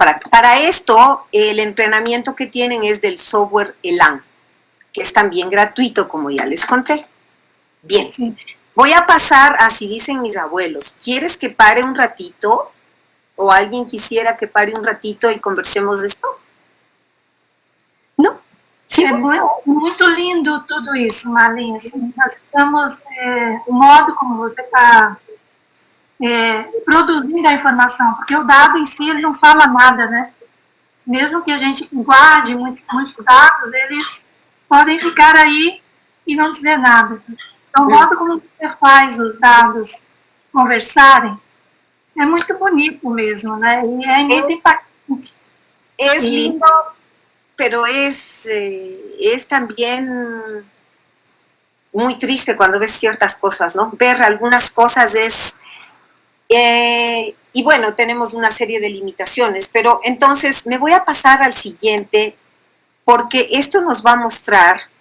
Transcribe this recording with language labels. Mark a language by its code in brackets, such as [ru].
[es] Para esto, el entrenamiento que tienen es del software ELAN, que es también gratuito, como ya les conté. Bien, sí. Voy a pasar a si dicen mis abuelos, ¿quieres que pare un ratito? ¿O alguien quisiera que pare un ratito y conversemos de esto? ¿No? [pt] Sí, é muito lindo tudo isso, Marlene. Assim, nós estamos, o modo como você está produzindo a informação, porque o dado em si ele não fala nada, né? Mesmo que a gente guarde muitos dados, eles podem ficar aí e não dizer nada. Então, o modo como você faz os dados conversarem é muito bonito mesmo, né? E é muito impactante. [es] Es lindo, pero es también muy triste cuando ves ciertas cosas, ¿no? Ver algunas cosas es... y bueno, tenemos una serie de limitaciones, pero entonces me voy a pasar al siguiente, porque esto nos va a mostrar...